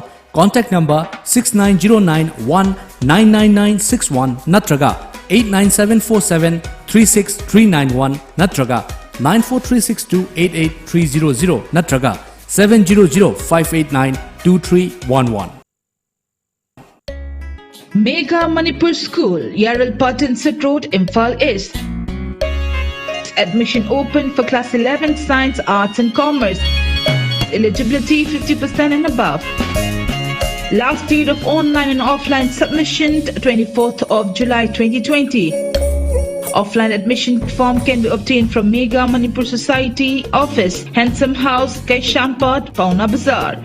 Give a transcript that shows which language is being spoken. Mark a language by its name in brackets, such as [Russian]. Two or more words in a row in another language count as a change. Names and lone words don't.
[English] Contact number 6909199961 natraga 89747 natraga 9436288 natraga 700 589 2311. Mega Manipur School, Yaril Pattinson Road, Imphal East. Admission open for Class 11 Science, Arts and Commerce. Eligibility 50% and above. Last date of online and offline submission 24th of July 2020. Offline admission form can be obtained from Mega Manipur Society Office, Handsome House, Kaishampad, Pauna Bazaar.